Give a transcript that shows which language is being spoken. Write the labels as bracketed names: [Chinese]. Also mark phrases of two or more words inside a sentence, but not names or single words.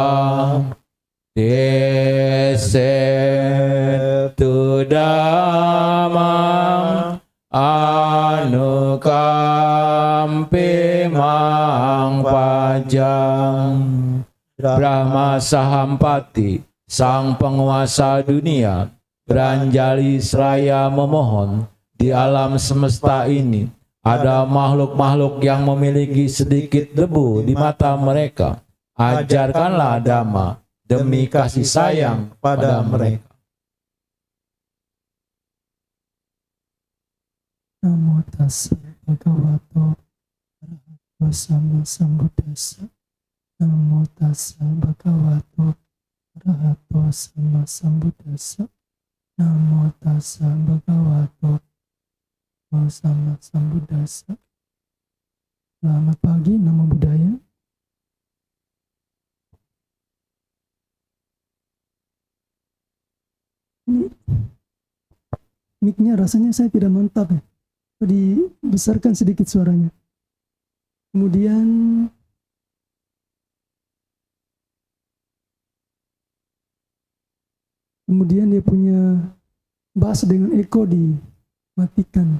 [Pali] Desetu Damam Anukampi Mang Pajang [Indonesian] Brahma Sahampati, sang penguasa dunia, beranjali seraya memohon di alam semesta ini ada makhluk-makhluk yang memiliki sedikit debu di mata mereka. Ajarkanlah Dhamma demi kasih sayang pada mereka. [Pali] Namo tassa bhagavato arahato sama sambuddhassa. Namo tassa bhagavato arahato sama sambuddhassa. Namo tassa bhagavato sama sambuddhassa. [Indonesian] Selamat pagi, [Pali] Namo Buddhaya. [Indonesian] Ini mic-nya rasanya saya tidak mantap ya. Dibesarkan sedikit suaranya. Kemudian dia punya bass dengan eko dimatikan.